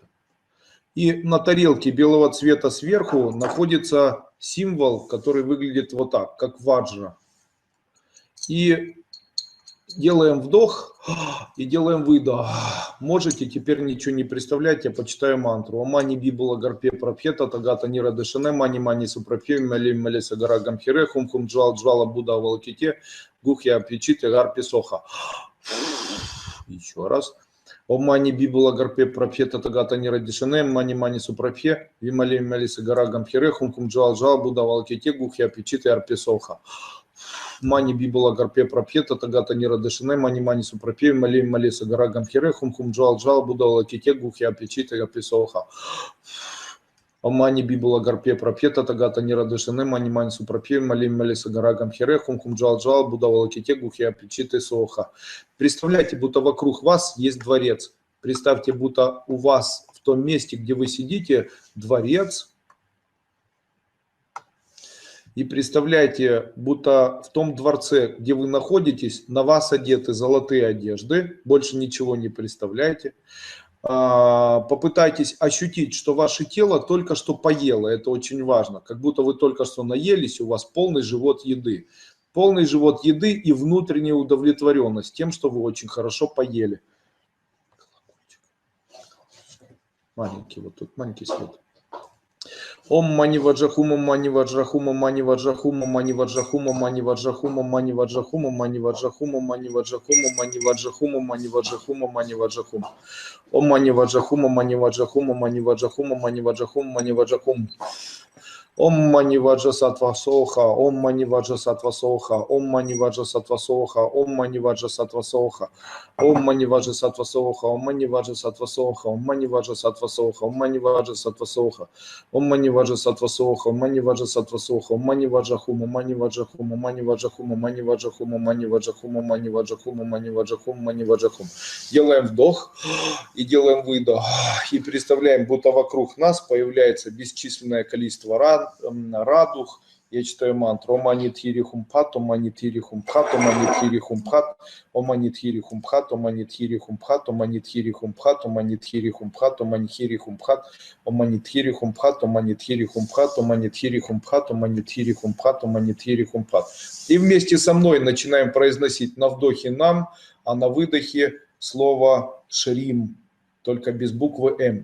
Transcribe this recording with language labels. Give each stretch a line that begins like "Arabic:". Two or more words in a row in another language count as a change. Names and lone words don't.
Russian: И на тарелке белого цвета сверху находится символ, который выглядит вот так, как ваджра. И делаем вдох и делаем выдох. Можете, теперь ничего не представлять, я почитаю мантру.
Sanskrit: ओमणि बिबुल गर्भे प्रभेत तथागत निर दर्शने मणि मणि सुप्रभे मलि मलिस गर गम्भीरे हुं हुं ज्वल ज्वल बुद्ध वल्किते गुह्य पेचिते गर्भे स्वाहा.
Russian: Еще раз.
Sanskrit: ओमणि बिबुल गर्भे प्रभेत तथागत निर दर्शने मणि मणि सुप्रभे विमलि मलिस गर गम्भीरे हुं हुं ज्वल ज्वल बुद्ध वल्किते गुह्य पेचिते गर्भे स्वाहा. मणि बिबुल गर्भे प्रभेत तथागत निर दर्शने मणि मणि सुप्रभे मलि मलिस गर गम्भीरे हुं हुं ज्वल ज्वल बुद्ध वल्किते गुह्य पेचिते गर्भे स्वाहा. ओमणि बिबुल गर्भे प्रभेत तथागत निर दर्शने मणि मणि सुप्रभे मलि मलिस गर गम्भीरे हुं हुं ज्वल ज्वल बुद्ध वल्किते गुह्य पेचिते स्वाहा.
Russian: Представляете, будто вокруг вас есть дворец. Представьте, будто у вас в том месте, где вы сидите, дворец. И представляете, будто в том дворце, где вы находитесь, на вас одеты золотые одежды. Больше ничего не представляете. Попытайтесь ощутить, что ваше тело только что поело. Это очень важно. Как будто вы только что наелись, у вас полный живот еды. Полный живот еды и внутренняя удовлетворенность тем, что вы очень хорошо поели. Маленький, вот тут маленький свет.
Sanskrit: ॐ मणि वज्रहूम मणि वज्रहूम मणि वज्रहूम मणि वज्रहूम मणि वज्रहूम मणि वज्रहूम मणि वज्रहूम मणि वज्रहूम मणि वज्रहूम मणि वज्रहूम मणि वज्रहूम. ॐ मणि वज्रहूम मणि वज्रहूम मणि वज्रहूम मणि वज्रहूम मणि वज्रहूम. ॐ मणि वज्र सत्त्व स्वाहा, ॐ मणि वज्र सत्त्व स्वाहा, ॐ मणि वज्र सत्त्व स्वाहा, ॐ मणि वज्र सत्त्व स्वाहा, ॐ मणि वज्र सत्त्व स्वाहा, ॐ मणि वज्र सत्त्व स्वाहा, ॐ मणि वज्र सत्त्व स्वाहा, ॐ मणि वज्र सत्त्व स्वाहा, ॐ मणि वज्र सत्त्व स्वाहा, ॐ मणि वज्र सत्त्व स्वाहा, ॐ मणि वज्र हुं, ॐ मणि वज्र हुं, ॐ मणि वज्र हुं, ॐ मणि वज्र हुं, ॐ मणि वज्र हुं, ॐ मणि वज्र हुं, ॐ मणि वज्र हुं, ॐ मणि वज्र हुं.
Russian: Делаем вдох и делаем выдох. И представляем, будто вокруг нас появляется бесчисленное количество радуг. Я читаю мантру.
Sanskrit: ॐ मणि थिरि हुंफट्, ॐ मणि थिरि हुंफट्, ॐ मणि थिरि हुंफट्, ॐ मणि थिरि हुंफट्, ॐ मणि थिरि हुंफट्, ॐ मणि थिरि हुंफट्, ॐ मणि थिरि हुंफट्, ॐ मणि थिरि हुंफट्, ॐ मणि थिरि हुंफट्, ॐ मणि थिरि हुंफट्, ॐ मणि थिरि हुंफट्, ॐ मणि थिरि हुंफट्, ॐ मणि थिरि हुंफट्.
Russian: И вместе со мной начинаем произносить на вдохе нам, а на выдохе слово Шрим, только без буквы М.